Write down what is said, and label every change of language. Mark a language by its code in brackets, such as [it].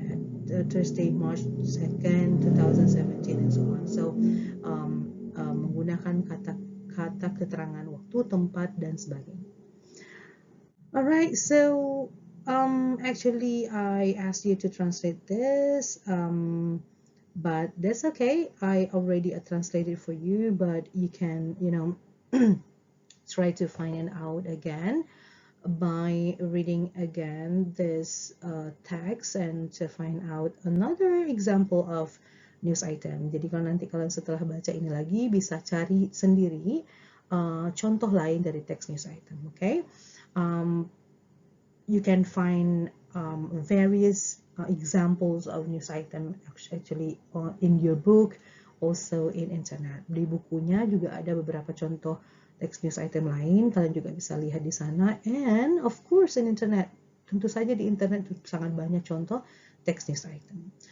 [en] at Thursday, March 2nd, 2017, and so on. [id] So, menggunakan kata keterangan waktu, tempat, dan sebagainya. [en] Alright, so actually I asked you to translate this, but that's okay. I already translated for you, but you can, try to find it out again by reading again this text and to find out another example of news item. [id] Jadi kalau nanti kalian setelah baca ini lagi bisa cari sendiri contoh lain dari teks news item, okay? [en] You can find various examples of news item actually in your book, also in internet. [id] Di bukunya juga ada beberapa contoh teks news item lain, kalian juga bisa lihat di sana, [en] and of course in internet, [id] tentu saja di internet sangat banyak contoh teks news item.